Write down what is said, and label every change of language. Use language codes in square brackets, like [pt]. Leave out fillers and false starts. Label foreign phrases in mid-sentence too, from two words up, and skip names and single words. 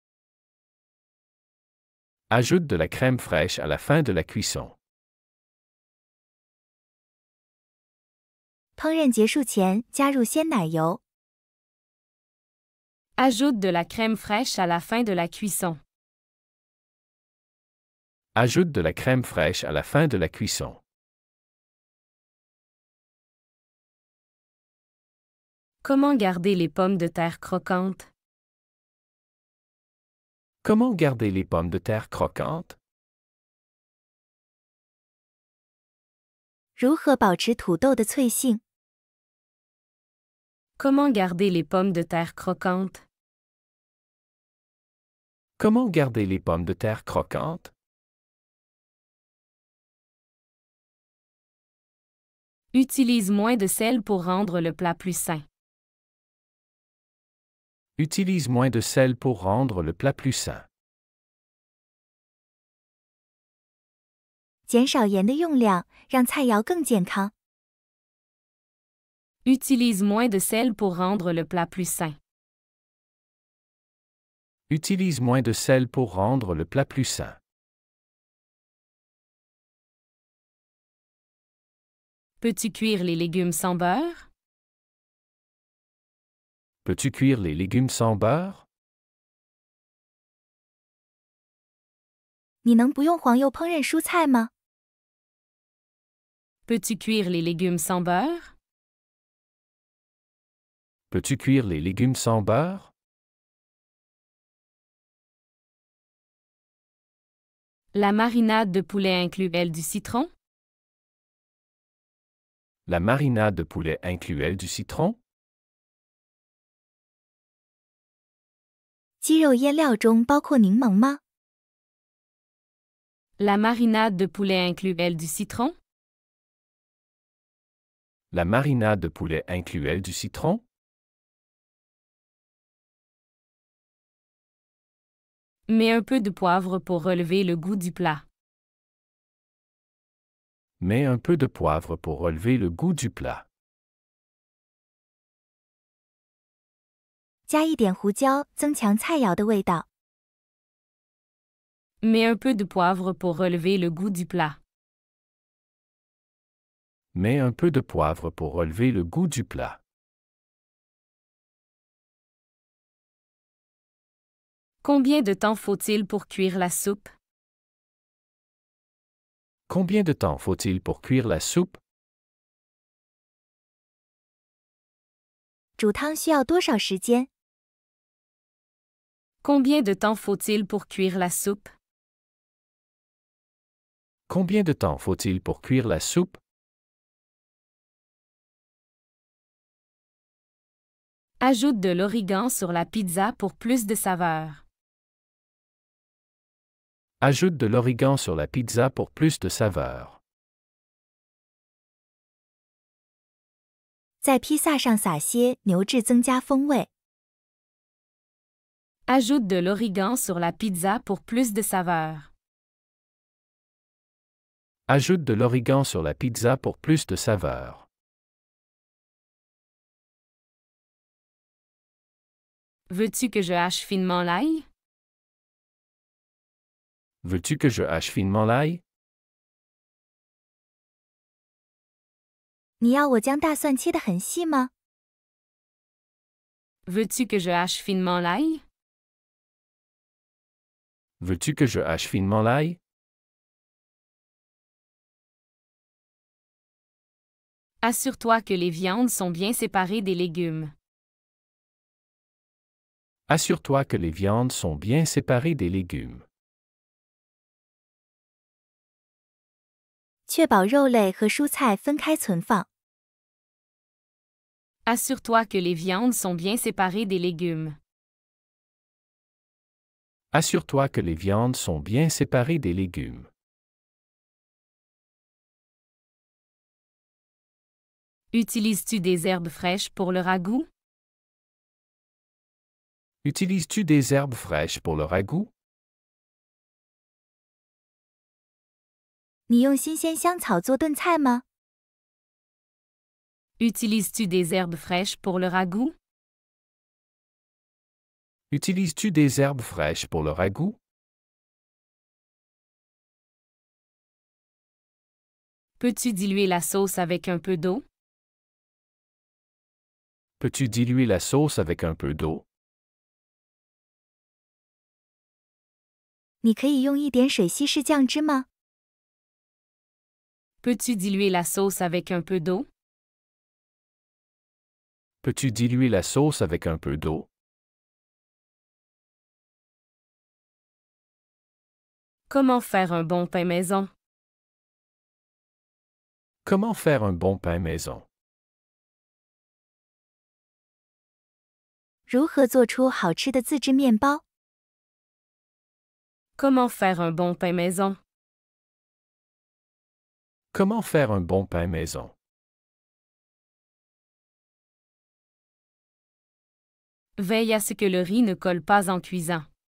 [fr] Ajoute de la crème fraîche à la fin de la cuisson. [zh] 烹饪结束前加入鲜奶油。 [fr] Ajoute de la crème fraîche à la fin de la cuisson. Ajoute de la crème fraîche à la fin de la cuisson. Comment garder les pommes de terre croquantes? Comment garder les pommes de terre croquantes? [zh] 如何保持土豆的脆性？ [fr] Comment garder les pommes de terre croquantes? Comment garder les pommes de terre croquantes? Utilise moins de sel pour rendre le plat plus sain. Utilise moins de sel pour rendre le plat plus sain. [zh] 减少盐的用量，让菜肴更健康。 [fr] Utilise moins de sel pour rendre le plat plus sain. Utilise moins de sel pour rendre le plat plus sain. Peux-tu cuire les légumes sans beurre? Peux-tu cuire les légumes sans beurre? [zh] 你能不用黄油烹饪蔬菜吗？ [fr] Peux-tu cuire les légumes sans beurre? Peux-tu cuire les légumes sans beurre? La marinade de poulet inclut-elle du citron? La marinade de poulet inclut-elle du citron? [zh] 鸡肉腌料中包括柠檬吗？ [fr] La marinade de poulet inclut-elle du citron? La marinade de poulet inclut-elle du citron? Mets un peu de poivre pour relever le goût du plat. Mets un peu de poivre pour relever le goût du plat. [zh] 加一点胡椒，增强菜肴的味道。 [fr] Mets un peu de poivre pour relever le goût du plat. Mets un peu de poivre pour relever le goût du plat. Combien de temps faut-il pour cuire la soupe? Combien de temps faut-il pour cuire la soupe? [zh] 煮汤需要多少时间？ [fr] Combien de temps faut-il pour cuire la soupe? Combien de temps faut-il pour cuire la soupe? Ajoute de l'origan sur la pizza pour plus de saveur. Ajoute de l'origan sur la pizza pour plus de saveur. [zh] 在披萨上撒些牛至，增加风味。 [fr] Ajoute de l'origan sur la pizza pour plus de saveur. Ajoute de l'origan sur la pizza pour plus de saveur. Veux-tu que je hache finement l'ail? Veux-tu que je hache finement l'ail? [zh] 你要我将大蒜切得很细吗？ [fr] Veux-tu que je hache finement l'ail? Veux-tu que je hache finement l'ail? Assure-toi que les viandes sont bien séparées des légumes. Assure-toi que les viandes sont bien séparées des légumes. [zh] 确保肉类和蔬菜分开存放。 [fr] Assure-toi que les viandes sont bien séparées des légumes. Assure-toi que les viandes sont bien séparées des légumes. Utilises-tu des herbes fraîches pour le ragoût? Utilises-tu des herbes fraîches pour le ragoût? [zh] 你用新鲜香草做炖菜吗？ [fr] Utilises-tu des herbes fraîches pour le ragoût? Utilises-tu des herbes fraîches pour le ragoût? Peux-tu diluer la sauce avec un peu d'eau? Peux-tu diluer la sauce avec un peu d'eau? [zh] 你可以用一点水稀释酱汁吗？ [fr] Peux-tu diluer la sauce avec un peu d'eau? Peux-tu diluer la sauce avec un peu d'eau? Comment faire un bon pain maison? Comment faire un bon pain maison? [zh] 如何做出好吃的自制面包？ [fr] Comment faire un bon pain maison? Comment faire un bon pain maison? Veille à ce que le riz ne colle pas en cuisant.